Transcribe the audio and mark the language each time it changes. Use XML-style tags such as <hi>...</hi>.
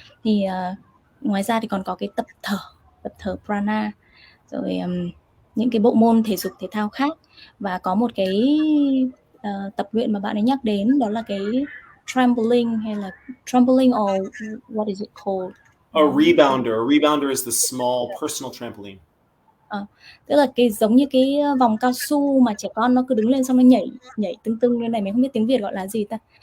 <vi>Thì ngoài ra thì còn có cái tập thở prana, rồi những cái bộ môn thể dục thể thao khác. Và có một cái tập luyện mà bạn ấy nhắc đến, đó là cái trampoline, hay là trampoline,</vi> <en>or what is it called? A rebounder. A rebounder is the small personal trampoline.</en> <vi>Tức là cái giống như cái vòng cao su mà trẻ con nó cứ đứng lên xong nó nhảy tưng lên này, mình không biết tiếng Việt gọi là gì ta.</vi>